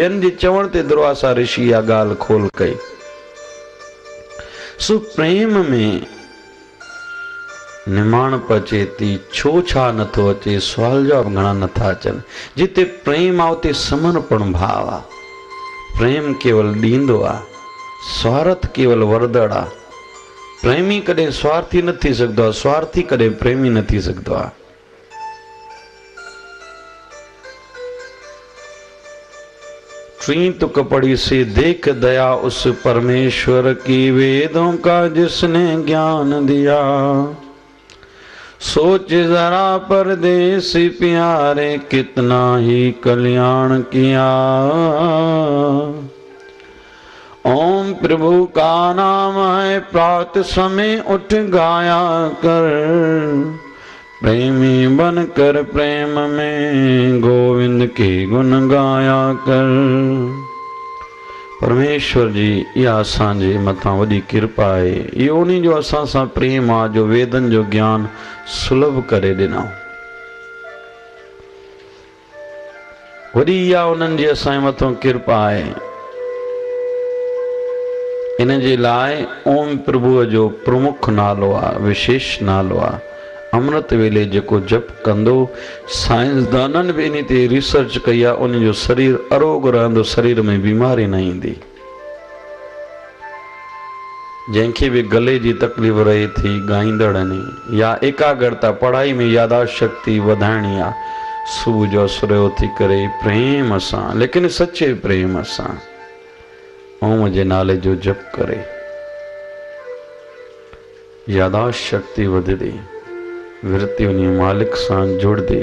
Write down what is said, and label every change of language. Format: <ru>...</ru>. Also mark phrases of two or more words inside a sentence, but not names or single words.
<sd>ॿियनि जे चवण ते दुर्वासा ऋषि इहा ॻाल्हि खोल कई। सो प्रेम में निमाणप अचे थी, छो छा नथो अचे, सुवाल जवाब घणा नथा अचनि। जिते प्रेम आहे उते समर्पण भाव आहे। प्रेम केवल ॾींदो आहे, स्वार्थ केवल वरदड़ आहे। प्रेमी कॾहिं स्वार्थी न थी सघंदो आहे, स्वार्थी कॾहिं प्रेमी न थी सघंदो आहे।</sd> <hi>टी तुक पढ़ी से देख दया उस परमेश्वर की, वेदों का जिसने ज्ञान दिया। सोच जरा परदेसी प्यारे कितना ही कल्याण किया। ओम प्रभु का नाम है प्रात समय उठ गाया कर, प्रेमी बनकर प्रेम में गोविंद के गुण गाया कर।</hi> <sd>परमेश्वर जी इहा असांजे मथां वॾी कृपा आहे। इहो उन्हीं जो असां सां प्रेम आहे जो वेदन जो ज्ञान सुलभ करे ॾिनऊं। वॾी इहा उन्हनि जी असांजे मथां कृपा आहे। इन जे लाइ ओम प्रभुअ जो प्रमुख नालो आहे, विशेष नालो आहे। अमृत वेले जेको जप कंदो, साइंसदाननि बि इन ते रिसर्च कई आहे, उन जो शरीर अरोग रहंदो, शरीर में बीमारी न ईंदी। जंहिंखे बि गले जी तकलीफ़ रहे थी, ॻाईंदड़नि या एकाग्रता पढ़ाई में यादाश्त शक्ति वधाइणी आहे, सुबुह जो सुरियो थी करे प्रेम सां, लेकिन सचे प्रेम सां ओम जे नाले जो जप करे, यादाश्त शक्ति वधदी, विरती उन मालिक सां जुड़दी।</sd>